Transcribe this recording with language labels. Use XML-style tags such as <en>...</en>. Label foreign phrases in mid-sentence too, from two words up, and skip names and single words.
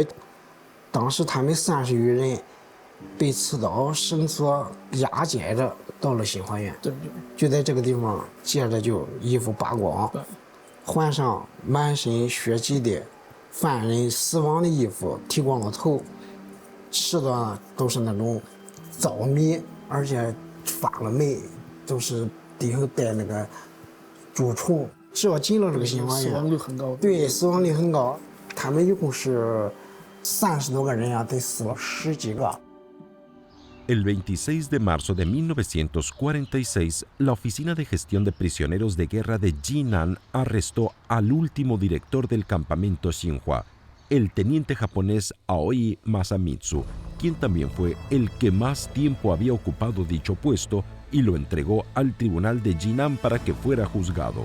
<zh>当时他们30余人被刺刀绳索押解着到了新华园，就在这个地方，接着就衣服扒光，换上满身血迹的犯人死亡的衣服，剃光了头，吃的都是那种糙米，而且发了霉，都是里头带那个蛀虫。只要进了这个新华园，死亡率很高。对，死亡率很高。他们一共是30多个人啊，得死了10几个。</zh> <es>El 26 de marzo de 1946, la Oficina de Gestión de Prisioneros de Guerra de Jinan arrestó al último director del campamento Xinhua, el teniente japonés Aoi Masamitsu, quien también fue el que más tiempo había ocupado dicho puesto, y lo entregó al tribunal de Jinan para que fuera juzgado.</es>